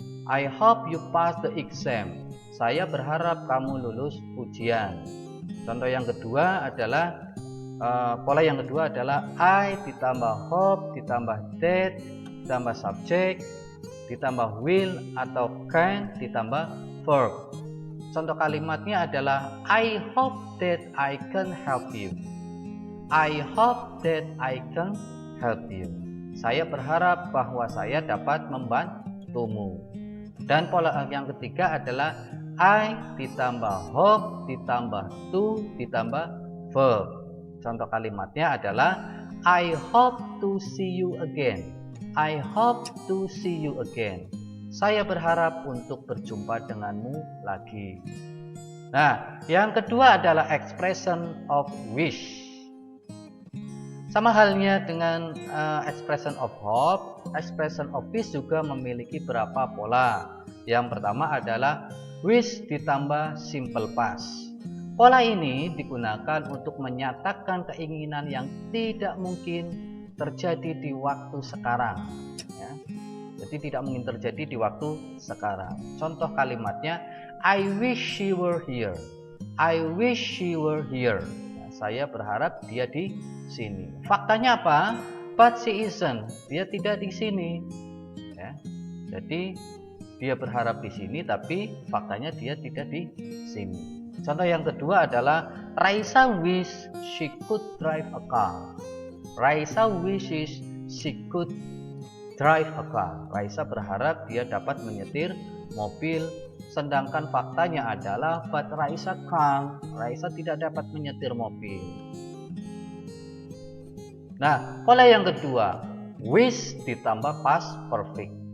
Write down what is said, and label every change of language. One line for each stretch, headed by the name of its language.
English: I hope you pass the exam.
Indonesian: Saya berharap kamu lulus ujian. Contoh yang kedua adalah pola yang kedua adalah I ditambah hope ditambah that ditambah subject ditambah will atau can ditambah verb. Contoh kalimatnya adalah
English: I hope that I can help you. I hope that I can help you.
Indonesian: Saya berharap bahwa saya dapat membantumu. Dan pola yang ketiga adalah I ditambah hope ditambah to ditambah verb. Contoh kalimatnya adalah
English: I hope to see you again. I hope to see you again.
Indonesian: Saya berharap untuk berjumpa denganmu lagi. Nah, yang kedua adalah expression of wish. Sama halnya dengan expression of hope, expression of wish juga memiliki beberapa pola. Yang pertama adalah wish ditambah simple past. Pola ini digunakan untuk menyatakan keinginan yang tidak mungkin terjadi di waktu sekarang. Jadi tidak mungkin terjadi di waktu sekarang. Contoh kalimatnya,
English: I wish she were here. I wish she were here.
Indonesian: Saya berharap dia di sini. Faktanya apa?
English: But she isn't.
Indonesian: Dia tidak di sini. Jadi dia berharap di sini, tapi faktanya dia tidak di sini. Contoh yang kedua adalah
English: Raisa wish she could drive a car. Raisa wishes she could drive a car.
Indonesian: Raisa berharap dia dapat menyetir mobil, sedangkan faktanya adalah
English: but Raisa can't.
Indonesian: Raisa tidak dapat menyetir mobil. Nah, pola yang kedua, wish ditambah past perfect.